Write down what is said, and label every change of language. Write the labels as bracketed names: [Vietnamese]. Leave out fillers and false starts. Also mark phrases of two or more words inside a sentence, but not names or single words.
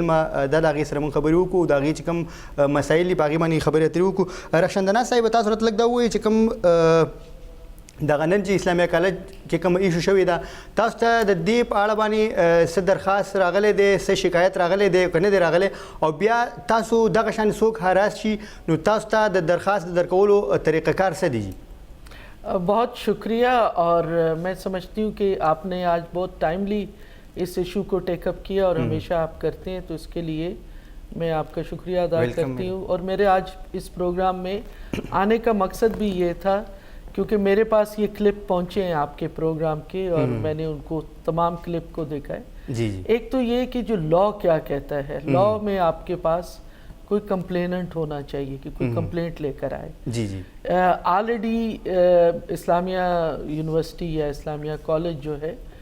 [Pashto] علمه د هغې سره موږ خبرې وکړو د هغې چې کوم مسایل دي په هغې باندې خبرې اترې وکړو رخشندناز صاحب تاسو راته لږ دا ووایئ چې کوم دغه نن چې اسلامي کالج کې کوم ایشو شوی ده تاسو ته د دې په اړه باندې څه درخواست راغلی دی څه شکایت راغلی دی که نه دی راغلی او بیا تاسو دغه شان څوک هراس شي نو تاسو ته د درخواست درکولو طریقه کار څه دی [Urdu] بہت شکریہ اور میں سمجھتی ہوں کہ آپ نے آج بہت ٹائملی اس ایشو کو [English] take up [Urdu] کیا اور ہمیشہ آپ کرتے ہیں تو اس کے لیے میں آپ کا شکریہ ادا کرتی ہوں اور میرے آج اس پروگرام میں آنے کا مقصد بھی یہ تھا کیونکہ میرے پاس یہ کلپ پہنچے ہیں آپ کے پروگرام کے اور میں نے ان کو تمام کلپ کو دیکھا ہے ایک تو یہ کہ جو لا کیا کہتا ہے لا میں آپ کے پاس کوئی کمپلیننٹ ہونا چاہیے کہ کوئی کمپلینٹ لے کر آئے آلریڈی اسلامیہ یونیورسٹی یا اسلامیہ کالج جو ہے